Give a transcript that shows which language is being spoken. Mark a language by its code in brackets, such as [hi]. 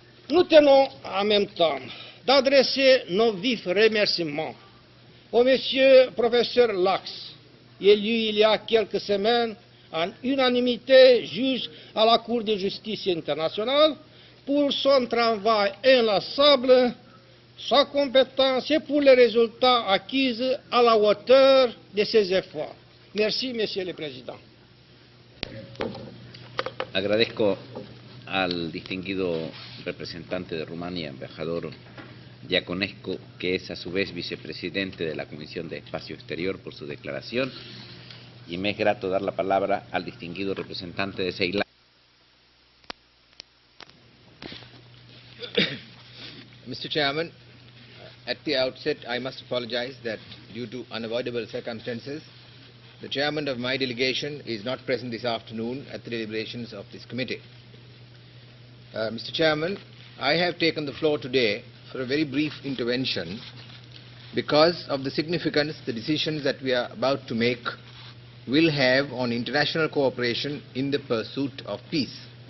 [fr] Nous tenons en même temps d'adresser nos vifs remerciements au monsieur professeur Lax, élu il y a quelques semaines en unanimité juge à la Cour de justice internationale pour son travail inlassable, sa compétence et pour les résultats acquis à la hauteur de ses efforts. Merci, Monsieur le Président. [es] Agradezco al distinguido representante de Rumania, embajador Diaconescu, que es a su vez vicepresidente de la Comisión de Espacio Exterior, por su declaración, y me es grato dar la palabra al distinguido representante de Ceilán. [en] Mr. Chairman, at the outset I must apologize that due to unavoidable circumstances, the chairman of my delegation is not present this afternoon at the deliberations of this committee. Mr. Chairman, I have taken the floor today for a very brief intervention because of the significance the decisions that we are about to make will have on international cooperation in the pursuit of peace.